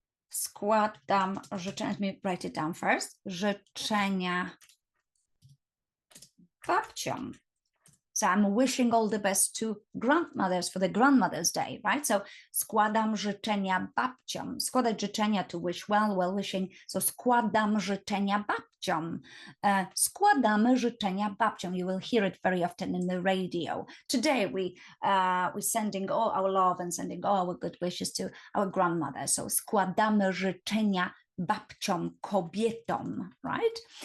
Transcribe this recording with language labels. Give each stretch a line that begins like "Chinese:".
Polish: Składam życzenia,
English: let me write it down first.
Polish: Życzenia babciom.
English: So I'm wishing all the best to grandmothers for the Grandmother's Day, right?
Polish: So składam życzenia babciom. Składać życzenia,
English: to wish well, well wishing.
Polish: So składam życzenia babciom. Składamy życzenia babciom.
English: You will hear it very often in the radio. Today we're sending all our love and sending all our good wishes to our grandmother.
Polish: So składamy życzenia babciom, kobietom, right?